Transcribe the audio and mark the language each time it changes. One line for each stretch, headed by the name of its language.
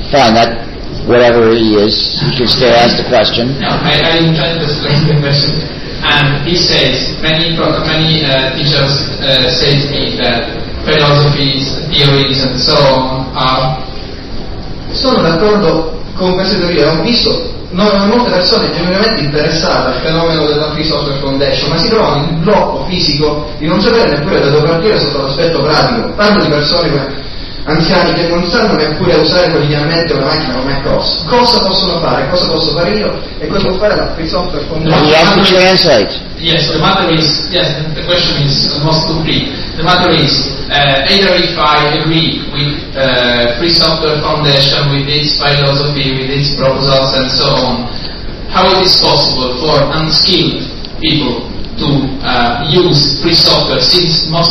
English: Fine, that whatever he is, he can still ask the question. No, I tried to explain the question. And he says, many teachers say to me that philosophies, theories and so on are...
Italian: Sono d'accordo con queste teorie, ho visto molte persone genuinamente interessate al fenomeno della Free Software Foundation, ma si trovano in blocco fisico di non sapere neppure da dove partire sotto l'aspetto pratico. Parlo di persone come anziani che non sanno neppure usare quotidianamente una macchina come COS. Cosa possono fare? Cosa posso fare io? E cosa può fare la Free Software Foundation?
English: You have to translate. Yes, the matter is, yes, the question is almost complete. The matter is, either if I agree with Free Software Foundation, with its philosophy, with its proposals and so on, how it is possible for unskilled people to use free software, since most...